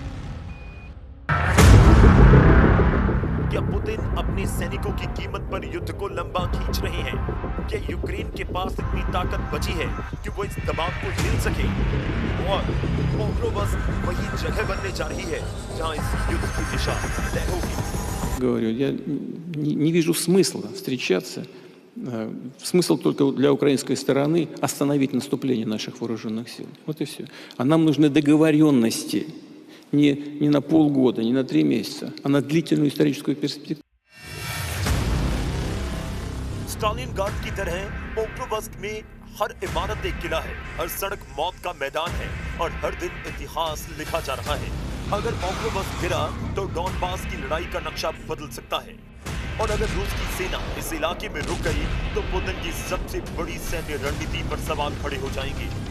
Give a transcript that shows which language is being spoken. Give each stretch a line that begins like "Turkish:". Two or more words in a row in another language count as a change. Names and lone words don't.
Hindi: क्या पुतिन अपने सैनिकों की कीमत पर युद्ध को लंबा खींच रहे हैं? क्या यूक्रेन के पास इतनी ताकत बची है कि वो इस दबाव को झेल सके? और पॉक्रोव्स्क वही जगह बनने जा रही है जहां इस युद्ध की दिशा तय होगी।
Russian: Говорю, я не вижу смысла встречаться. Смысл только для украинской стороны остановить наступление наших вооруженных сил. Вот и все. А нам нужны договоренности. Не на полгода, не на 3 месяца, а на длительную историческую перспективу.
Hindi: स्टालिनग्राड की तरह पॉक्रोव्स्क में हर इमारत एक किला है, हर सड़क मौत का मैदान है और हर दिन इतिहास लिखा जा रहा है। अगर पॉक्रोव्स्क गिरा तो डॉनबास की लड़ाई का नक्शा बदल सकता है, और अगर रूस की सेना इस इलाके में रुक गई तो पुतिन की सबसे बड़ी सैन्य रणनीति पर सवाल खड़े हो जाएंगे।